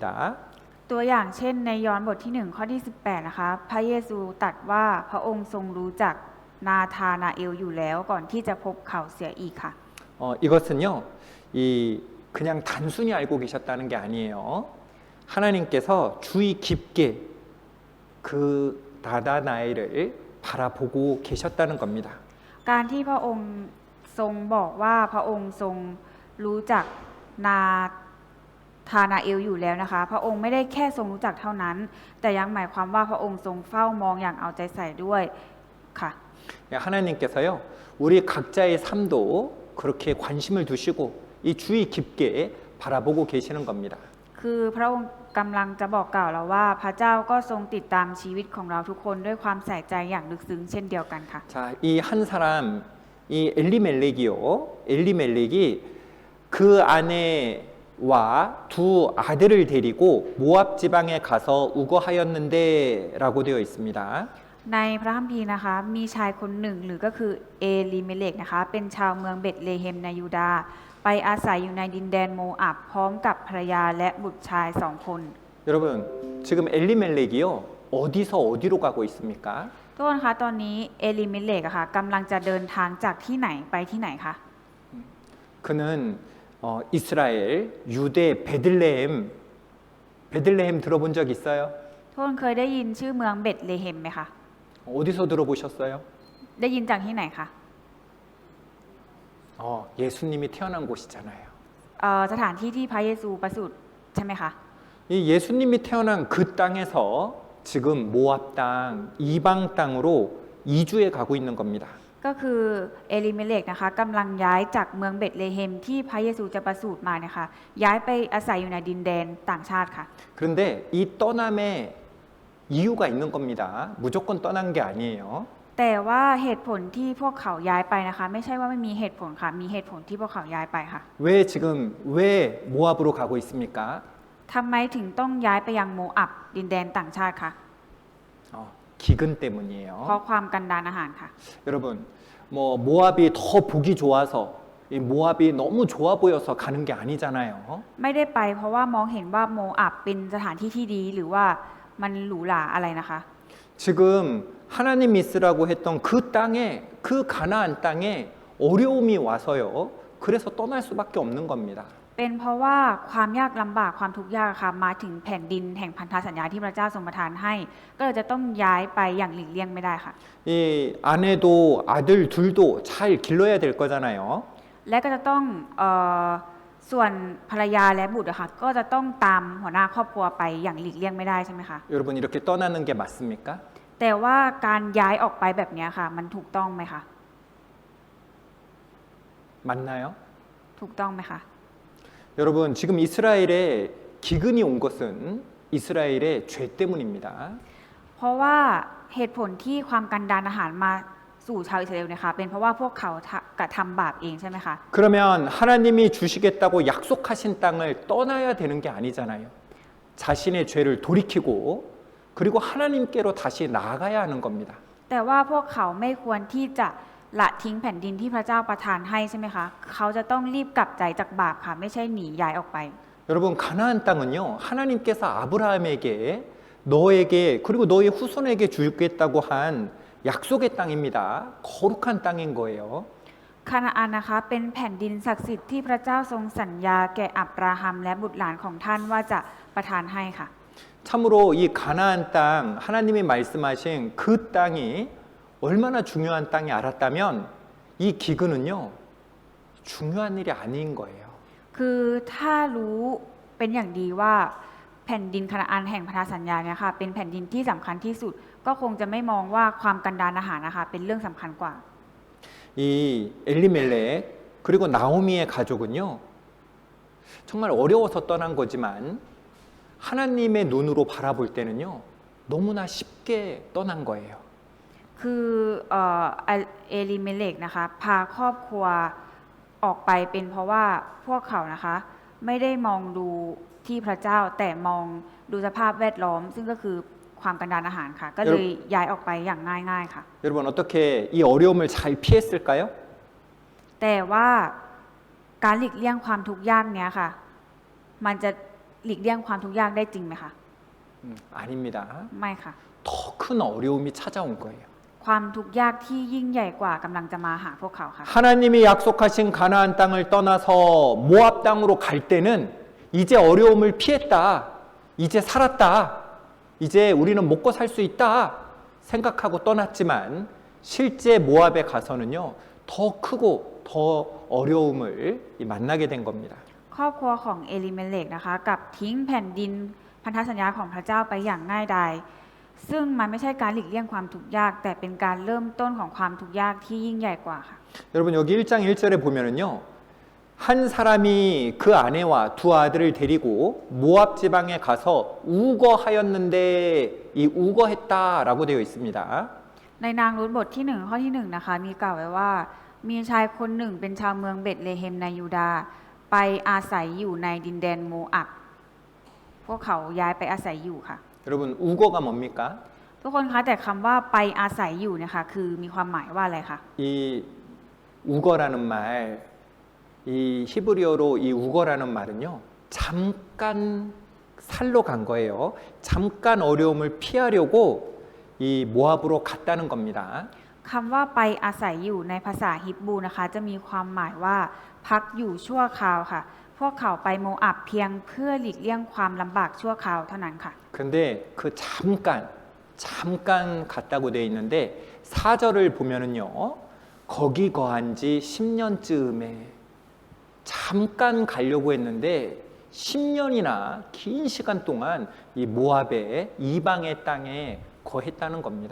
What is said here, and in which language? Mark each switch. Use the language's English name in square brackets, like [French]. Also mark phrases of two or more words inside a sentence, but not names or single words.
[Thai] ตัวอย่างเช่นในยอห์นบทที่1ข้อที่18นะคะพระเยซูตรัสว่าพระองค์ทรงรู้จักนาธานาเอลอยู่แล้วก่อนที่จะพบเขาเสียอีกค่ะ [Korean] 이것은요, 이 그냥 단순히 알고 계셨다는 게 아니에요. 하나님께서 주의 깊게 그 나다나엘을 바라보고 계셨다는 겁니다. [Thai] การที่พระองค์ทรงบอกว่าพระองค์ทรงรู้จักนาธานาเอลอยู่แล้วนะคะพระองค์ไม่ได้แค่ทรงรู้จักเท่านั้นแต่ยังหมายความว่าพระองค์ทรงเฝ้ามองอย่างเอาใจใส่ด้วยค่ะ [Korean] 하나님께서요, 우리 각자의 삶도 그렇게 관심을 두시고 이 주의 깊게 바라보고 계시는 겁니다. [Thai] คือพระองค์กำลังจะบอกกล่าวเราว่าพระเจ้าก็ทรงติดตามชีวิตของเราทุกคนด้วยความใส่ใจอย่างลึกซึ้งเช่นเดียวกันค่ะ [Korean] 자, 이 한 사람, 이 엘리멜렉이요, 엘리멜렉이 그 아내와 두 아들을 데리고 모압 지방에 가서 우거하였는데라고 되어 있습니다. [Thai] ในพระคัมภีร์นะคะมีชายคนหนึ่งหรือก็คือเอลิเมเลกนะคะเป็นชาวเมืองเบธเลเฮมในยูดาห์ไปอาศัยอยู่ในดินแดนโมอับพร้อมกับภรรยาและบุตรชาย2 คน [Korean] 여러분, 지금 엘리멜렉이요, 어디서 어디로 가고 있습니까? [Thai] ทุกคนคะตอนนี้เอลิเมเลกอะค่ะกำลังจะเดินทางจากที่ไหนไปที่ไหนคะ [Korean] 그는 이스라엘, 유대, 베들레헴 들어본 적 있어요? [Thai] ทุกคนเคยได้ยินชื่อเมืองเบธเลเฮมไหมคะ [Korean] 어디서 들어보셨어요? [Thai] ได้ยินจากที่ไหนคะ [Korean] 예수님이 태어난 곳이잖아요. [Thai] สถานที่ที่พระเยซูประสูติใช่ไหมคะ [Korean] 이 예수님이 태어난 그 땅에서 지금 모압 땅, 이방 땅으로 이주해 가고 있는 겁니다. [Thai] ก็คือเอลิเมเลกนะคะกำลังย้ายจากเมืองเบธเลเฮมที่พระเยซูจะประสูติมาเนี่ยค่ะย้ายไปอาศัยอยู่ในดินแดนต่างชาติค่ะ [Korean] 그런데 이 떠남에 이유가 있는 겁니다. 무조건 떠난 게 아니에요. [Thai] แต่ว่าเหตุผลที่พวกเขาย้ายไปนะคะไม่ใช่ว่าไม่มีเหตุผลค่ะมีเหตุผลที่พวกเขาย้ายไปค่ะ [Korean] 왜 모압으로 가고 있습니까? [Thai] ทำไมถึงต้องย้ายไปยังโมอับดินแดนต่างชาติคะ [Korean] 기근 때문이에요. [Thai] เพราะความกันดารอาหารค่ะ [Korean] 여러분, 모압이 더 보기 좋아서 이 모압이 너무 좋아 보여서 가는 게 아니잖아요. [Thai] ไม่ได้ไปเพราะว่ามองเห็นว่าโมอับเป็นสถานที่ที่ดีหรือว่ามันหรูหราอะไรนะคะ [Korean] 지금 하나님 있으라고 했던 그 땅에 그 가나안 땅에 어려움이 와서요. 그래서 떠날 수밖에 없는 겁니다. [Thai] เป็นเพราะว่าความยากลำบากความทุกข์ยากค่ะมาถึงแผ่นดินแห่งพันธสัญญาที่พระเจ้าทรงประทานให้ ก็เลยจะต้องย้ายไปอย่างหลีกเลี่ยงไม่ได้ค่ะ [Korean] 이 아내도 아들 둘도 잘 길러야 될 거잖아요. [Thai] และก็จะต้องส่วนภรรยาและบุตรอะค่ะก็จะต้องตามหัวหน้าครอบครัวไปอย่างหลีกเลี่ยงไม่ได้ใช่ไหมคะ [Korean] 여러분 이렇게 떠나는 게 맞습니까? [Thai] แต่ว่าการย้ายออกไปแบบนี้ค่ะมันถูกต้องไหมคะ [Korean] 맞나요? [Thai] ถูกต้องไหมคะ [Korean] 여러분 지금 이스라엘에 기근이 온 것은 이스라엘의 죄 때문입니다. [Thai] เพราะว่าเหตุผลที่ความกันดารอาหารมาสู่ชาวอิสราเอลเนี่ยค่ะเป็นเพราะว่าพวกเขากระทำบาปเองใช่ไหมคะ [Korean] 그러면 하나님이 주시겠다고 약속하신 땅을 떠나야 되는 게 아니잖아요. 자신의 죄를 돌이키고 그리고 하나님께로 다시 나아가야 하는 겁니다. [Thai] แต่ว่าพวกเขาไม่ควรที่จะละทิ้งแผ่นดินที่พระเจ้าประทานให้ใช่ไหมคะเขาจะต้องรีบกลับใจจากบาปค่ะไม่ใช่หนีย้ายออกไป [Korean] 여러분 가나안 땅은요. 하나님께서 아브라함에게 너에게 그리고 너의 후손에게 주겠다고 한 약속의 땅입니다. 거룩한 땅인 거예요. [Thai] คานาอันนะคะเป็นแผ่นดินศักดิ์สิทธิ์ที่พระเจ้าทรงสัญญาแก่อับราฮัมและบุตรหลานของท่านว่าจะประทานให้ค่ะ [Korean] 참으로 이 가나안 땅 하나님이 말씀하신 그 땅이 얼마나 중요한 땅이 알았다면 이 기근은요. 중요한 일이 아닌 거예요. [Thai] คือถ้ารู้เป็นอย่างดีว่าแผ่นดินคานาอันแห่งพันธสัญญาเนี่ยค่ะเป็นแผ่นดินที่สำคัญที่สุดก็คงจะไม่มองว่าความกันดารอาหารนะคะเป็นเรื่องสำคัญกว่า [Korean] 이 엘리멜렉 그리고 나오미의 가족은요. 정말 어려워서 떠난 거지만 하나님의 눈으로 바라볼 때는요. 너무나 쉽게 떠난 거예요. [Thai] คือเอลิเมเลกนะคะพาครอบครัวออกไปเป็นเพราะว่าพวกเขานะคะไม่ได้มองดูที่พระเจ้าแต่มองดูสภาพแวดล้อมซึ่งก็คือความกันดารอาหารค่ะ ก็เลยย้ายออกไปอย่างง่ายๆค่ะ [Korean] 여러분 어떻게 이 어려움을 잘 피했을까요? [Thai] แต่ว่าการหลีกเลี่ยงความทุกข์ยากเนี้ยค่ะ มันจะหลีกเลี่ยงความทุกข์ยากได้จริงไหมคะ [Korean] 아닙니다. [Thai] ไม่ค่ะ [Korean] 더 큰 어려움이 찾아온 거예요. [Thai] ความทุกข์ยากที่ยิ่งใหญ่กว่ากำลังจะมาหาพวกเขาค่ะ [Korean] 하나님이 약속하신 가나안 땅을 떠나서 모압 땅으로 갈 때는 이제 어려움을 피했다. 이제 살았다. 이제 우리는 먹고 살 수 있다. 생각하고 떠났지만 실제 모압에 가서는요. 더 크고 더 어려움을 만나게 된 겁니다. [Thai] ครอบครัวของเอลิเมเลกนะคะกับทิ้งแผ่นดินพันธสัญญาของพระเจ้าไปอย่างง่ายดายซึ่งมันไม่ใช่การหลีกเลี่ยงความทุกข์ยากแต่เป็นการเริ่มต้นของความทุกข์ยากที่ยิ่งใหญ่กว่าค่ะ [Korean] 여러분 여기 1장 1절에 보면은요. 한 사람이 그 아내와 두 아들을 데리고 모압 지방에 가서 우거하였는데 이 우거했다라고 되어 있습니다. [Thai] ในนางรูธบทที่1ข้อที่1นะคะมีกล่าวไว้ว่ามีชายคนหนึ่งเป็นชาวเมืองเบธเลเฮมในยูดาห์ไปอาศัยอยู่ในดินแดนโมอับพวกเขาย้ายไปอาศัยอยู่ค่ะ [Korean] 여러분 우거가 뭡니까? [Thai] ทุกคนคะแต่คำว่าไปอาศัยอยู่เนี่ยค่ะคือมีความหมายว่าอะไรคะ [Korean] 이 우거라는 말, 이 히브리어로 이 우거라는 말은요. 잠깐 살러 간 거예요. 잠깐 어려움을 피하려고 이 모압으로 갔다는 겁니다. [Thai] คำว่าไปอาศัยอยู่ในภาษาฮิบรูนะคะจะมีความหมายว่าพักอยู่ชั่วคราวค่ะ พวกเขาไปโมอับเพียงเพื่อหลีกเลี่ยงความลำบากชั่วคราวเท่านั้นค่ะ [Korean] 근데 그 잠깐 갔다고 돼 있는데 4절을 보면은요. 거기 거한 지 10년쯤에 잠깐 가려고 했는데 10년이나 긴 시간 동안 이 모압의 이방의 땅에 거했다는 겁니다.